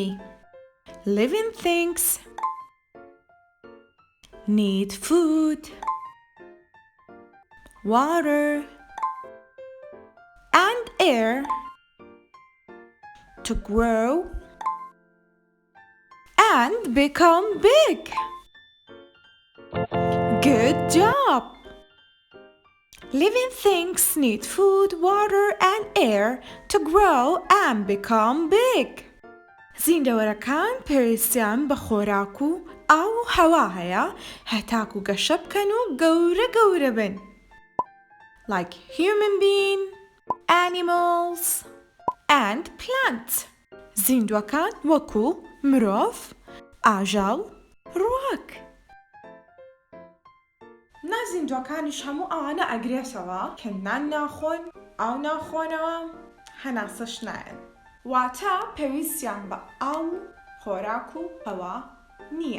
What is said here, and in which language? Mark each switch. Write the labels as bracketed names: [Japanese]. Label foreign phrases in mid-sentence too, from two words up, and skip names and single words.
[English] Living things need food, water, and air to grow and become big. Good job! Living things need food, water, and air to grow and become big. [Central Kurdish] زیندەوەرەکان پێویستیان بە خۆراک و ئاو و هەوا هەیە هەتاکو گەشە بکەن و گەورە بن. [English] Like human being, animals, and plants. [Central Kurdish] زیندوەکان وەکو مرۆڤ، ئاژەڵ، ڕووەک. نازیندوەکانیش هەموو ئەوانە ئەگرێتەوە کە نان ناخۆن، ئاو ناخۆنەوە، هەناسەش نایەن. واتە پێویستیان بە ئاو، خۆراک و هەوا نییە.